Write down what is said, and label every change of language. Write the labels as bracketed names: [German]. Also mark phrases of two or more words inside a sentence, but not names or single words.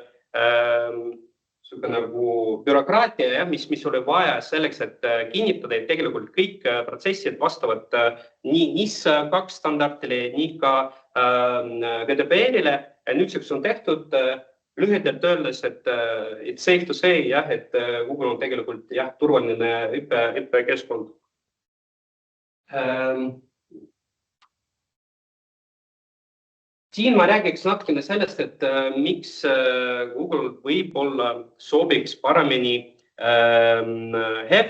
[Estonian] nagu bürokraatia, mis oli vaja selleks, et kinnitada, et tegelikult kõik protsessid vastavad nii NIS2 standardile, nii ka GDPR-ile. Nüüdseks on tehtud lühidalt öeldes, et [English] safe to say, [Estonian] et Google on tegelikult turvaline õppekeskkond. Siin ma räägiks natukene sellest, et miks Google võib-olla sobiks paremini HEV